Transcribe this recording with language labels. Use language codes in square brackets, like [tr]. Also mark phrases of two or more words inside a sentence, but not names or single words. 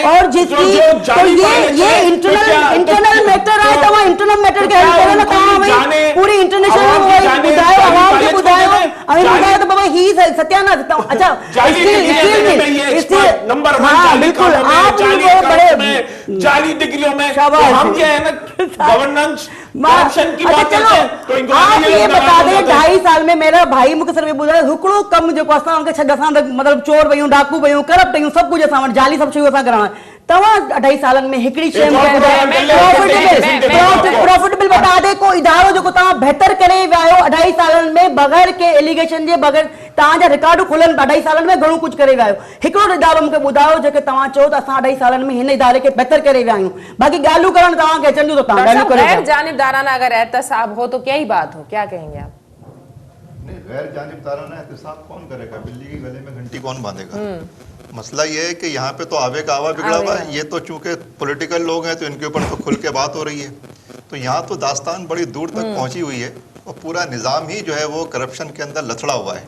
[hi] और जिसकी तो ये इंटरनल मैटर है, तो इंटरनल मैटर के हेल्प करो ना, कहाँ पूरी इंटरनेशनल [sd] बुधायो आवाम के बुधायो [hi] तो बाबा ही सत्यानाश। अच्छा नंबर 1 हाँ बिल्कुल, आप बड़े जाली डिग्रियों में हम क्या है ना गवर्नेंस करप्शन की बात करते हैं, तो [sd] आप ये बता दें 2.5 साल में मेरा भाई मूंखे सिर्फ ॿुधायो हिकिड़ो कम जेको असां मतलब चोर वयूं, डाकू वयूं, करप्ट वयूं, सभु कुझु असां जाली सभु शयूं असां करणा, तव्हां 2.5 सालनि में हिकिड़ी शइ प्रॉफिटेबल बता दे को इदारो जेको तव्हां बहितर करे विया आहियो 2.5 सालनि में बग़ैर के एलिगेशन जे, बग़ैर तव्हांजा रिकॉर्ड खुलनि 2.5 सालनि में घणो कुझु करे विया आहियो, हिकिड़ो इदारो मूंखे ॿुधायो जेके तव्हां चओ त असां 2.5 सालनि में हिन इदारे खे बहितर करे विया आहियूं, बाक़ी ॻाल्हियूं करणु तव्हांखे अचनि थियूं त तव्हां ॻाल्हियूं करो। [hi] जानिबदाराना अगर एहतसाब हो तो क्या ही बात हो, क्या कहेंगे आप? नहीं, गैर जानिबदाराना एहतसाब कौन करेगा? बिल्ली के गले में घंटी कौन बांधेगा? मसला ये है कि यहाँ पे तो आवे का आवा बिगड़ा हुआ है, ये तो चूंकि पॉलिटिकल लोग हैं तो इनके ऊपर तो खुल के बात हो रही है, तो यहाँ तो दास्तान बड़ी दूर तक पहुँची हुई है और पूरा निज़ाम ही जो है वो करप्शन के अंदर लथड़ा हुआ है।